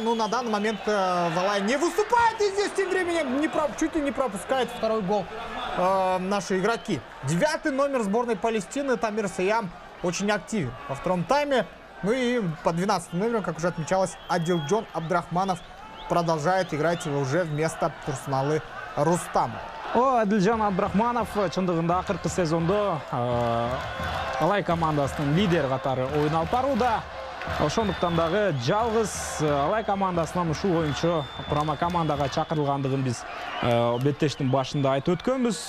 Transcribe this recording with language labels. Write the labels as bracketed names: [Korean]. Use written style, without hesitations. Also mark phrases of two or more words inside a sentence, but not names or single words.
[Russian] Ну, на данный момент Алай не выступает, и здесь тем временем чуть ли не пропускает второй гол наши игроки. 9-й номер сборной Палестины Тамир Саям очень активен во втором тайме. Ну и по 12-м номеру, как уже отмечалось, Адилжон Абдрахманов продолжает играть его уже вместо Турсуналы Рустама. [Kyrgyz] Адилжан Абдрахманов чындыгында акыркы сезондо Алай командасынын лидер катары оюн алып барууда. Ошондуктан дагы жалгыз Алай командасынан ушул оюнчу курама командага чакырылгандыгын биз беттештин башында айтып өткөнбүз.